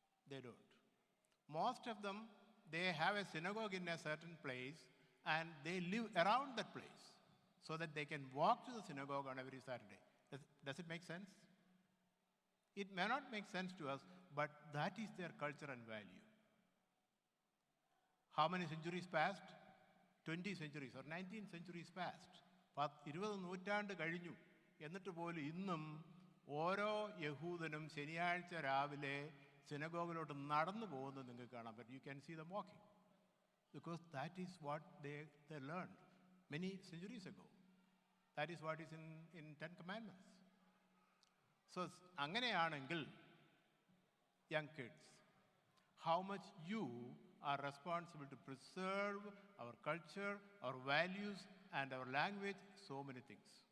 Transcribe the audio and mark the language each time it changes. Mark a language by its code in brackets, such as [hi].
[en] They don't. Most of them, they have a synagogue in a certain place and they live around that place so that they can walk to the synagogue on every Saturday. Does it make sense? It may not make sense to us, but that is their culture and value. How many centuries passed? 20 centuries or 19 centuries passed. [ml] 20 നൂറ്റാണ്ട് കഴിഞ്ഞു എന്നിട്ട് പോലും ഇന്നും ഓരോ യഹൂദനും ശനിയാഴ്ച രാവിലെ സിനഗോഗിലോട്ട് നടന്നു പോകുന്നത് നിങ്ങൾക്ക് കാണാം. [en] But you can see them walking because that is what they learned many centuries ago. That is what is in Ten Commandments. So [ml] അങ്ങനെയാണെങ്കിൽ [en] young kids, how much you are responsible to preserve our culture, our values, and our language, so many things.